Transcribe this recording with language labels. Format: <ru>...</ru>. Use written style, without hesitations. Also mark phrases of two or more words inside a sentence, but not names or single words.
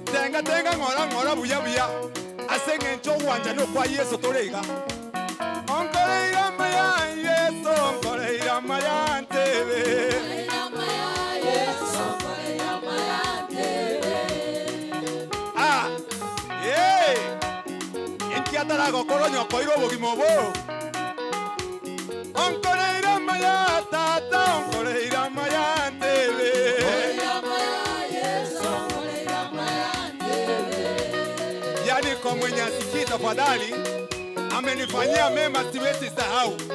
<guz>tenga ngora buya asenge ncho wanja no kwa Yesu torega onkoreira maya Yesu onkoreira maya ntebe Enkiatara gokoro nyoko iro bogimo bo onkoreira maya tata onkoreira maya ntebe</guz> <sw>yani kwa mwenye asikii tafadhali amenifanyia mema siwezi sahau</sw>